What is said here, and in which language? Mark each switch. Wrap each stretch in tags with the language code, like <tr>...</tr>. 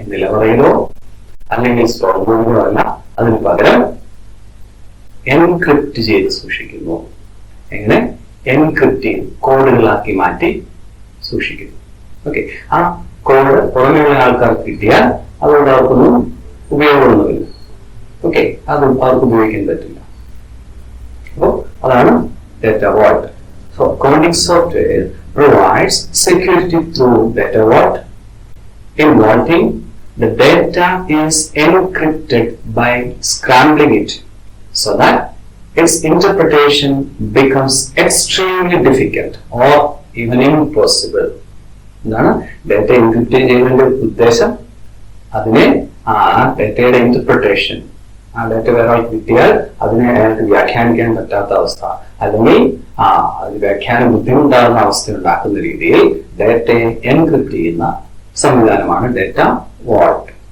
<ml>നിലവറയിലോ അല്ലെങ്കിൽ സ്ട്രോങ് റൂമിലോ അല്ല, അതിന് പകരം എൻക്രിപ്റ്റ് ചെയ്ത് സൂക്ഷിക്കുന്നു. എങ്ങനെ? എൻക്രിപ്റ്റ് ചെയ്ത് കോഡുകളാക്കി മാറ്റി സൂക്ഷിക്കുന്നു. ഓക്കെ, ആ കോഡ് പുറമെയുള്ള ആൾക്കാർക്ക് കിട്ടിയാൽ അതുകൊണ്ട് അവർക്കൊന്നും ഉപയോഗമൊന്നുമില്ല. ഓക്കെ, അത് അവർക്ക് ഉപയോഗിക്കാൻ പറ്റില്ല. അപ്പോൾ അതാണ് data Walt.</ml> <en>So accounting software provides security through data vault. In vaulting, the data is encrypted by scrambling it so that its interpretation becomes extremely difficult or even impossible.</en> <ml>എന്താണ് ഡാറ്റ എൻക്രിപ്റ്റ് ചെയ്യുന്നതിന്റെ ഉദ്ദേശം? അതിനെ ആ ഡാറ്റയുടെ interpretation, ആ data വേറെ ആൾക്ക് കിട്ടിയാൽ അതിനെ അയാൾക്ക് വ്യാഖ്യാനിക്കാൻ പറ്റാത്ത അവസ്ഥ, അല്ലെങ്കിൽ അത് വ്യാഖ്യാനം ബുദ്ധിമുട്ടാകുന്ന അവസ്ഥ ഉണ്ടാക്കുന്ന രീതിയിൽ ഡാറ്റയെ എൻക്രിപ്റ്റ് ചെയ്യുന്ന സംവിധാനമാണ് ഡാറ്റ വാൾട്ട്.</ml>